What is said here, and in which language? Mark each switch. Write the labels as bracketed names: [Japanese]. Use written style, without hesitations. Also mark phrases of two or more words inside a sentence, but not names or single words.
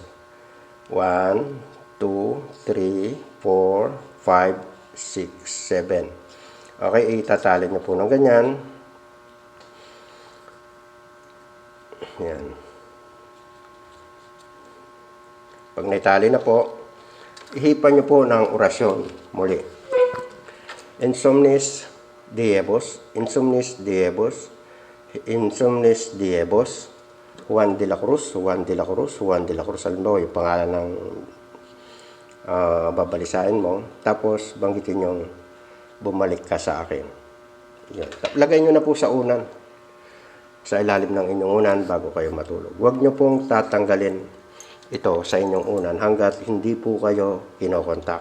[Filipino] 1, 2, 3, 4, 5, 6, 7. Okay, itatali nyo po ng ganyan. Yan. Pag naitali na po, ihipan nyo po ng orasyon muli. [Latin] Insomnis diebus, insomnis diebus, insomnis diebus, [Filipino] Juan de la Cruz, Juan de la Cruz, Juan de la Cruz. Halimbawa, yung pangalan ng babalisain mo. Tapos, banggitin yung bumalik ka sa akin. Yun. Lagay nyo na po sa unan, sa ilalim ng inyong unan bago kayo matulog. Huwag nyo pong tatanggalin ito sa inyong unan hanggat hindi po kayo kinokontak.